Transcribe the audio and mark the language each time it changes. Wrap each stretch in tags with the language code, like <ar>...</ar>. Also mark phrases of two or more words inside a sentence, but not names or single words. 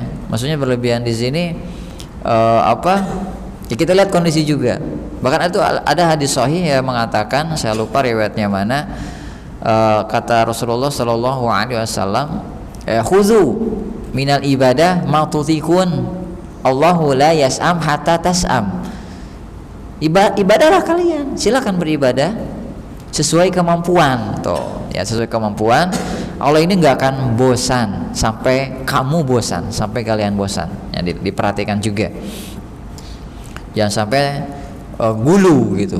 <id>Maksudnya berlebihan di sini ya kita lihat kondisi juga. Bahkan itu ada hadis sahih yang mengatakan, saya lupa riwayatnya mana, kata Rasulullah</id> <ar>صلى الله عليه وسلم, خذوا من العبادة ما تطيقون، الله لا يسأم حتى تسأم.</ar> <id>Ibadahlah kalian, silakan beribadah sesuai kemampuan, sesuai kemampuan. Allah ini nggak akan bosan sampai kamu bosan, sampai kalian bosan. Ya, diperhatikan juga, jangan sampai gulu gitu.</id>